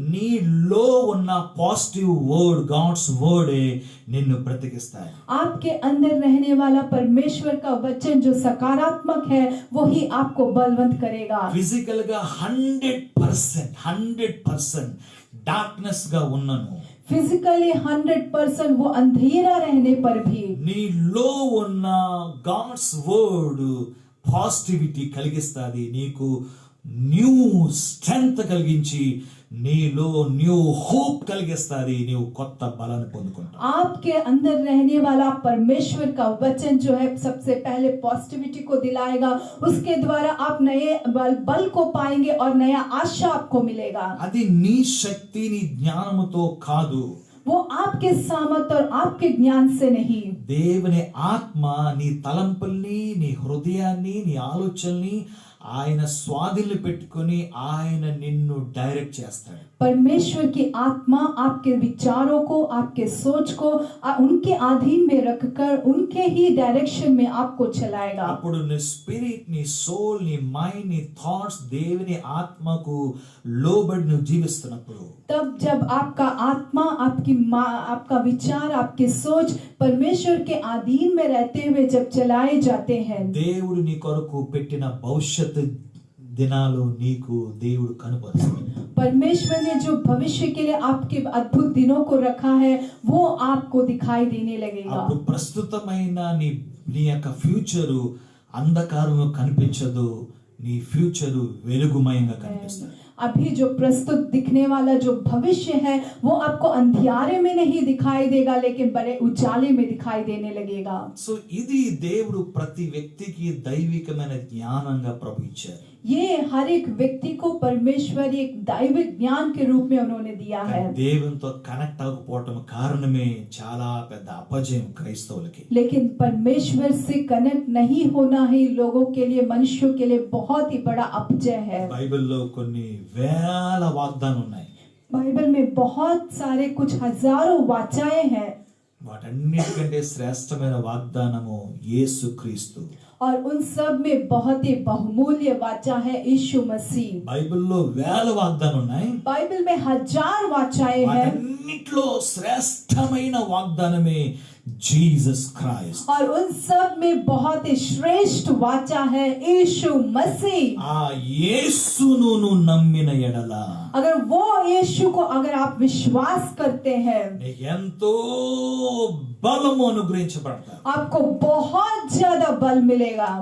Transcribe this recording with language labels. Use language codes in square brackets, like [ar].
[te] నీలో ఉన్న positive word God's వర్డే నిన్ను బ్రతికిస్తాయి. [hi] आपके अंदर रहने वाला परमेश्वर का वचन जो सकारात्मक है वही आपको बलवंत करेगा. [te] ఫిజికల్ గా 100% డార్క్నెస్ గా ఉన్నను [hi] फिजिकली 100% वो अंधेरा रहने पर भी [te] నీలో ఉన్న గాడ్స్ వర్డ్ పాజిటివిటీ కలిగిస్తాది. నీకు న్యూ స్ట్రెంగ్త్ కలిగించి నీలో న్యూ హోప్ కలిగిస్తాది. నీవు కొత్త బలాన్ని పొందుకుంటావు. [hi] आपके अंदर रहने वाला परमेश्वर का वचन जो है सबसे पहले पॉजिटिविटी को दिलाएगा. उसके द्वारा आप नए बल को पाएंगे और नया आशा आपको मिलेगा. [te] అది నీ శక్తి నీ జ్ఞానముతో కాదు. [hi] वो आपके सामर्थ और आपके ज्ञान से नहीं. [te] దేవుని ఆత్మ నీ తలంపుల్ని నీ హృదయాన్ని నీ ఆలోచనల్ని ఆయన స్వాధీనంలో పెట్టుకొని ఆయన నిన్ను డైరెక్ట్ చేస్తాడు. [hi] परमेश्वर की आत्मा आपके विचारों को आपके सोच को उनके अधीन में रखकर उनके ही डायरेक्शन में आपको चलाएगा. [te] అప్పుడు నీ స్పిరిట్ నీ సోల్ నీ మైండ్ నీ థాట్స్ దేవుని ఆత్మకు లోబడి నువ్వు జీవిస్తున్నప్పుడు [hi] तब जब आपका आत्मा आपका विचार आपकी सोच परमेश्वर के अधीन में रहते हुए जब चलाए जाते हैं [te] దేవుడు నీ కొరకు పెట్టిన భవిష్యత్ దినాలు నీకు దేవుడు కనపరుస్తాడు. [hi] परमेश्वर ने जो भविष्य के लिए आपके अद्भुत दिनों को रखा है वो आपको दिखाई देने लगेगा. [te] అప్పుడు ప్రస్తుతమైన నీ యొక్క ఫ్యూచరు అంధకారంలో కనిపించదు. నీ ఫ్యూచరు వెలుగుమయంగా కనిపిస్తుంది. [hi] अभी जो प्रस्तुत दिखने वाला जो भविष्य है वो आपको अंधियारे में नहीं दिखाई देगा लेकिन बड़े उजाले में दिखाई देने लगेगा. [te] సో ఇది దేవుడు ప్రతి వ్యక్తికి దైవికమైన జ్ఞానంగా ప్రభు ఇచ్చారు. [hi] ये हर एक व्यक्ति को परमेश्वर एक दैविक ज्ञान के रूप में उन्होंने दिया है. [te] దేవునితో కనెక్ట్ అవ్వకపోవటం కారణమే చాలా పెద్ద అపజయం క్రైస్తవులకి. [hi] लेकिन परमेश्वर से कनेक्ट नहीं होना ही लोगों के लिए मनुष्यों के लिए बहुत ही बड़ा अपजय है. [te] బైబిల్లో కొన్ని వేల వాగ్దానాలు ఉన్నాయి. [hi] बाइबल में बहुत सारे कुछ हजारों वाचाएं हैं [te] వాటన్నిటికంటే శ్రేష్టమైన వాగ్దానము యేసుక్రీస్తు. [hi] और उन सब में बहुत ही बहुमूल्य वाचा है यीशु मसीह. [te] బైబిల్లో వేల వాగ్దానాలు ఉన్నాయి. [hi] बाइबल में 1000 वाचाएं हैं [te] వాటన్నిటిలో శ్రేష్టమైన వాగ్దానమే జీసస్ క్రైస్ట్. [hi] और उन सब में बहुत ही श्रेष्ठ वाचा है यीशु मसीह. [te] ఆ యేసును నువ్వు నమ్మిన ఎడల [hi] अगर वो यीशु को अगर आप विश्वास करते हैं [te] నీకు ఎంతో బలము అనుగ్రహించబడతాయి. [hi] आपको बहुत ज्यादा बल मिलेगा.